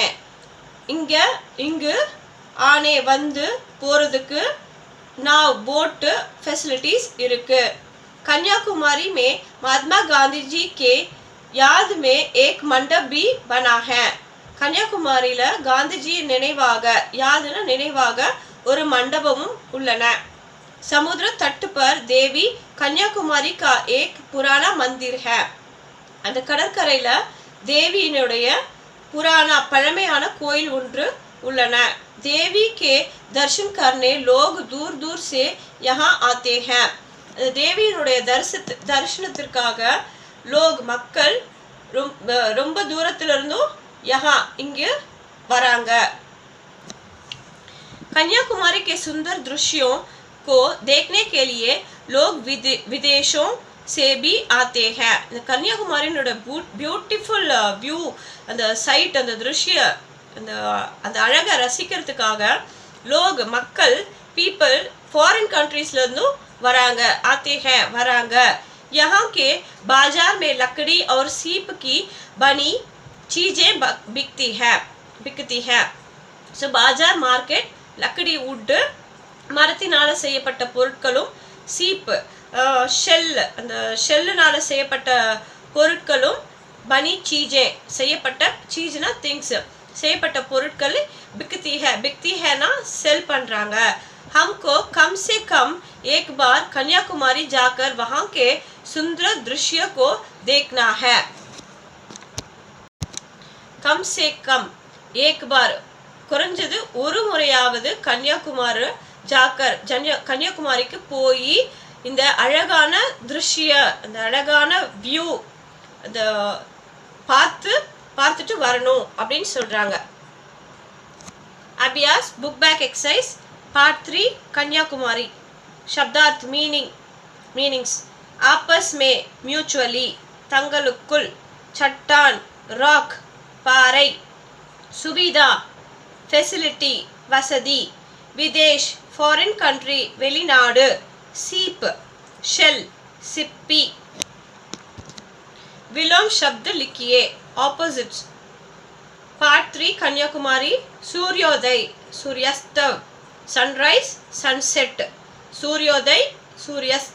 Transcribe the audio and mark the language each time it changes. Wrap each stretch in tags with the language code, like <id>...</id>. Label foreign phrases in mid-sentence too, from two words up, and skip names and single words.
<ta>இங்கு आने வந்து போறதுக்கு नाव</ta> <en>boat facilities</en> <ta>இருக்கு।</ta> <hi>कन्याकुमारी में महात्मा गांधी जी के याद में एक मंडप भी बना है।</hi> <ta>கன்னியாகுமாரியில காந்திஜி நினைவாக ஒரு மண்டபமும் உள்ளன।</ta> <hi>समुद्र तट पर देवी कन्याकुमारी का एक पुराना मंदिर है।</hi> <ta>அந்த கடற்கரையில தேவியினுடைய पुराना पழமையான கோயில் ஒன்று உள்ளன.</ta> <hi>देवी के दर्शन करने लोग दूर दूर से यहाँ आते हैं.</hi> <ta>தேவியினுடைய தரிசனத்திற்காக லோக் மக்கள் ரொம்ப தூரத்திலிருந்தும் यहाँ இங்கு வராங்க.</ta> <hi>कन्याकुमारी के सुंदर दृश्यों को देखने के लिए लोग विदेशों से भी आते हैं.</hi> <ta>கன்னியாகுமாரியோட</ta> <en>beautiful view,</en> <ta>அந்த சைட், அந்த திருஷ்ய, அந்த அழகை ரசிக்கிறதுக்காக லோக் மக்கள்</ta> <en>people foreign countriesல</en> <ta>இருந்தும் வராங்க.</ta> <hi>आते हैं வராங்க. यहाँ के बाजार में लकड़ी और सीप की बनी चीजें बिकती है.</hi> <ta>ஸோ बाजार मार्केट लकड़ी वुड மரத்தினால செய்யப்பட்ட பொருட்களும், சீப் ஷெல், அந்த ஷெல்லுனால செய்யப்பட்ட பொருட்களும்,</ta> <hi>बनी चीजें</hi> <ta>செய்யப்பட்ட சீஜ்னா திங்ஸ், செய்யப்பட்ட பொருட்கள்</ta> <hi>बिकती है ना</hi> <ta>सेल பண்றாங்க.</ta> <hi>हमको कम से कम एक बार कन्याकुमारी जाकर वहां के सुंदर दृश्य को देखना है. कम से कम एक बार,</hi> <ta>குறைஞ்சது ஒரு முறையாவது கன்னியாகுமாரி ஜாக்கர், கன்னியாகுமாரிக்கு போய் இந்த அழகான திருஷ்ய, அந்த அழகான வியூ அந்த பார்த்துட்டு வரணும் அப்படின்னு சொல்றாங்க.</ta> <en>அபியாஸ் book back exercise part 3 कन्याकुमारी.</en> <hi>शब्दार्थ मीनिंग्स. आपस में म्यूचुअली,</hi> <ta>தங்களுக்குள், சட்டான் ராக் பாறை, சுவிதா ஃபெசிலிட்டி வசதி, விதேஷ்</ta> <en>foreign country</en> <ta>வெளிநாடு,</ta> <hi>सीप शेल सिप्पी. विलोम शब्द लिखिए. ऑपोजिट्स. पार्ट 3 कन्याकुमारी. सूर्योदय सूर्यास्त,</hi> <en>sunrise sunset,</en> <hi>सूर्योदय सूर्यास्त.</hi>